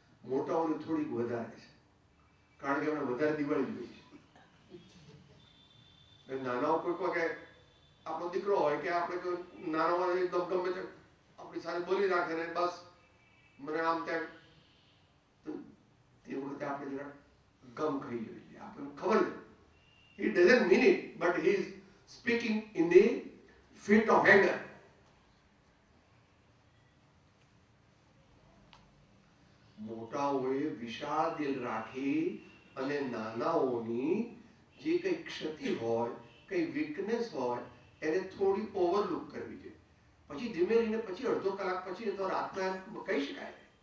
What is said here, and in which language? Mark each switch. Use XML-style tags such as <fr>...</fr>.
<gu>મોટાઓની થોડીક વધારે છે, કારણ કે એમને વધારે દિવાળી જોઈએ છે. નાનાઓ કોઈ કે આપણો દીકરો હોય કે આપણે કોઈ નાનો એકદમ ગમે તે આપણી સાથે બોલી રાખે ને બસ મને આમ તેમ, તે વખતે આપણે જરા ગમ ખાઈ જોઈએ. આપણને ખબર છે</gu> <en>he doesn't mean it, but he is speaking in the fit of anger.</en> <gu>મોટાઓએ વિશાળ દિલ રાખી અને નાનાઓની જે કઈ ક્ષતિ હોય, કઈ વીકનેસ હોય, એને થોડી ઓવરલુક કરવી જોઈએ. પછી ધીમે રહીને પછી અડધો કલાક પછી તો રાતના કહી શકાય</gu>